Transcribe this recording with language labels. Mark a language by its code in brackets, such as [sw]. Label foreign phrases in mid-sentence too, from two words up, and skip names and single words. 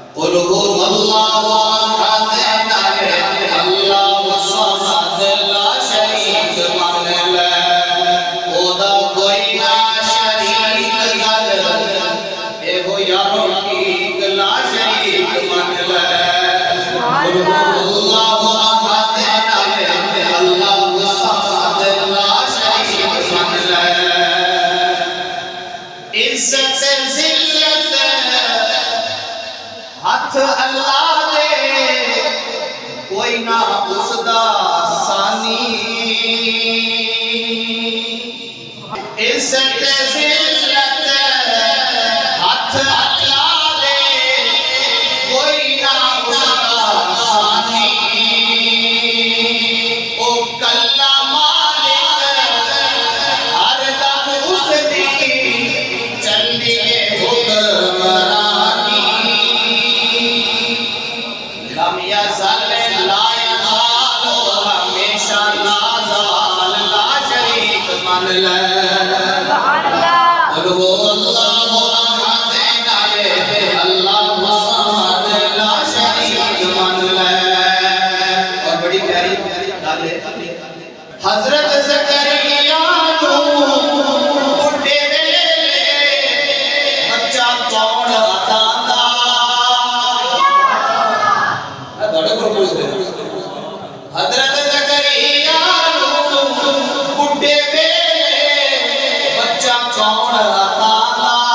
[ar] قل هو الله أحد الله الصمد [pa] لا شریک من لے اوہدا کوئی نہ شریک گل ایہو یارو ٹھیک لا شریک من لے [ar] قل هو الله أحد الله الصمد [pa] لا شریک من لے عزت ذلت ہتھ اللہ دے کوئی نہ اسدا ثانی عزت ذلت ہتھ اللہ دے کوئی نہ اسدا ثانی او کلا مالک ہر دم اسدی چلدی حکمرانی [ar] لم يزل لا يزال [pa] ہمیشہ لا زوال لا شریک من لے [ar] قل هو الله أحد الله الصمد [pa] لا شریک من لے. اور بڑی پیاری دادے حضرت زکریا کو بڈھے ویلے بچہ کون عطاندا حضرت زکریا کو بڈھے ویلے بچہ کون عطاندا